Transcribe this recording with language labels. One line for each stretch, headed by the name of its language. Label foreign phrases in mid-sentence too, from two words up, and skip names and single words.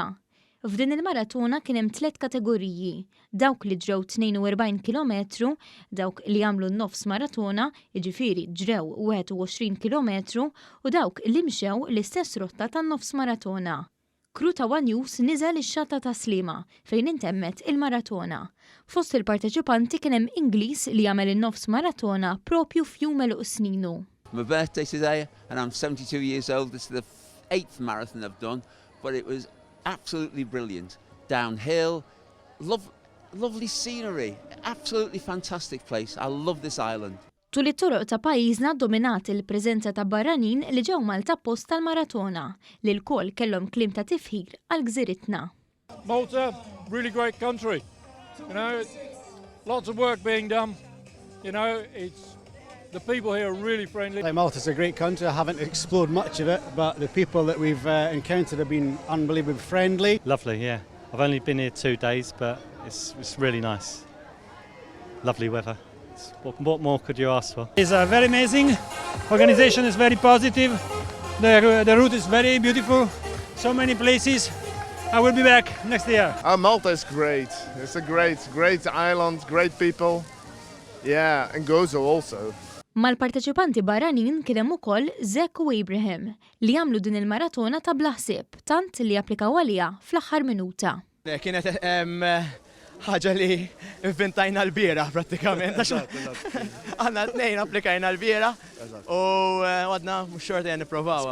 Maltese: F'din il-maratona kien hemm 3 kategoriji, dawk li ġrew 42 kilometru, dawk li għamlu n-nofs maratona, jiġifieri ġrew 21 kilometru, u dawk li mxew l-istess rotta tan-nofs maratona. Kru ta' One News niżel ix-Xatt ta' Tas-Sliema fejn intemmet il-maratona. Fost il-parteċipanti kien hemm Ingliż li jagħmel in-nofs maratona proprju f'jum eluq sninu.
English: My birthday today and I'm 72 years old. This is the 8th marathon I've done, but it was absolutely brilliant. Downhill, lovely scenery, absolutely fantastic place. I love this island.
Maltese: Tul it-toroq ta' pajjiżna Iddominat il-preżenza ta' barranin li ġew Malta post tal-maratona li l-kol kellhom kliem ta' tifħir għal gżiritna.
English: Malta, really great country. You know, lots of work being done. You know, the people here are really friendly. Malta's a great country. I haven't explored much of it, but the people that we've encountered have been unbelievably friendly. Lovely, yeah. I've only been here 2 days, but it's really nice. Lovely weather. What more could you ask for? It's very amazing. Organization is very positive. The route is very beautiful. So many places. I will be back next year. Malta is great. It's a great island, great people. Yeah, and Gozo also.
Maltese: Mal-parteċipanti barranin kien hemm ukoll Zek u Ibrahim li jagħmlu din il-maratona ta' bla ħsieb, tant li applikaw għaliha fl-aħħar minuta. Kienet ħaġa li inventajna l-biera prattikament. Għandna 2 applikajna l-biera u għadna mhux xorta nipprovaw.